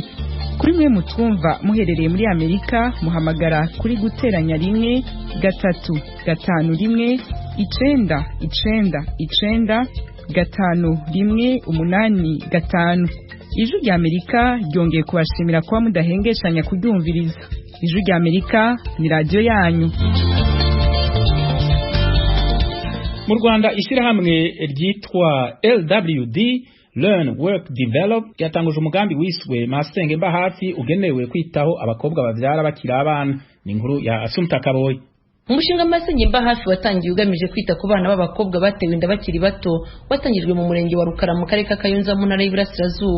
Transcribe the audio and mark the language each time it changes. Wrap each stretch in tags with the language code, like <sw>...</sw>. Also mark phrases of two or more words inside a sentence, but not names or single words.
<rn>Kuri mwe mutwumva muherereye muri Amerika muhamagara kuri guteranya 1 3 5 1 9 9 5 1 8 5. Ijwi ry'Amerika ryongeye kubashimira kuba mudahengeshanya kuryumviriza. Ijwi ry'Amerika ni radio yanyu. Mu Rwanda ishyirahamwe ryitwa LWD Learn Work Develop yatanguje umugambi wiswe Masenge mba hafi ugenewe kwitaho abakobwa bavyara bakiri abana. Ni inkuru ya Asumta Kaboyi.</rn> <rw>Umushinga Masenge mba hafi watangiye ugamije kwita ku bana b'abakobwa batewe inda bakiri bato, watangijwe mu murenge wa Rukara mu karere ka Kayonza mu ntara y'Iburasirazuba.</rw>